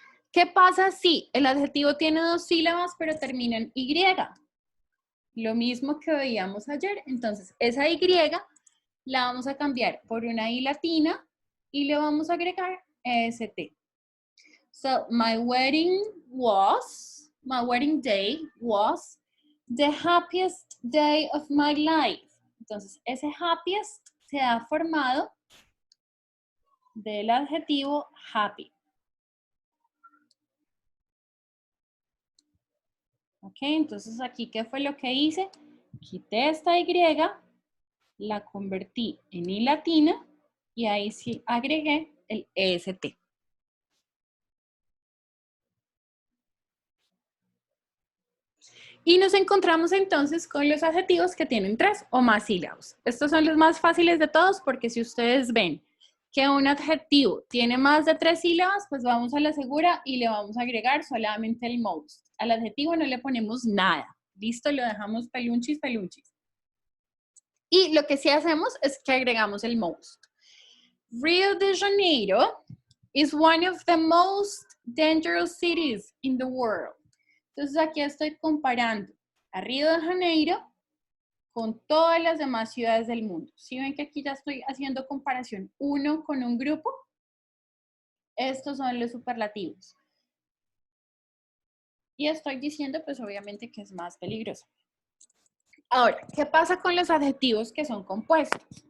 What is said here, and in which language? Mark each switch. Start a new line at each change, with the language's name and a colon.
Spanish: ¿Qué pasa si el adjetivo tiene 2 sílabas pero termina en y? Lo mismo que veíamos ayer. Entonces esa y la vamos a cambiar por una i latina y le vamos a agregar est.
English: So my wedding day was the happiest day of my life.
Spanish: Entonces, ese happiest se ha formado del adjetivo happy. Ok, entonces aquí, ¿qué fue lo que hice? Quité esta y, la convertí en i latina y ahí sí agregué el est. Y nos encontramos entonces con los adjetivos que tienen 3 o más sílabas. Estos son los más fáciles de todos porque si ustedes ven que un adjetivo tiene más de 3 sílabas, pues vamos a la segura y le vamos a agregar solamente el most. Al adjetivo no le ponemos nada. Listo, lo dejamos pelunchis, pelunchis. Y lo que sí hacemos es que agregamos el most.
English: Rio de Janeiro is one of the most dangerous cities in the world.
Spanish: Entonces aquí estoy comparando a Río de Janeiro con todas las demás ciudades del mundo. ¿Sí ven que aquí ya estoy haciendo comparación uno con un grupo? Estos son los superlativos. Y estoy diciendo pues obviamente que es más peligroso. Ahora, ¿qué pasa con los adjetivos que son compuestos?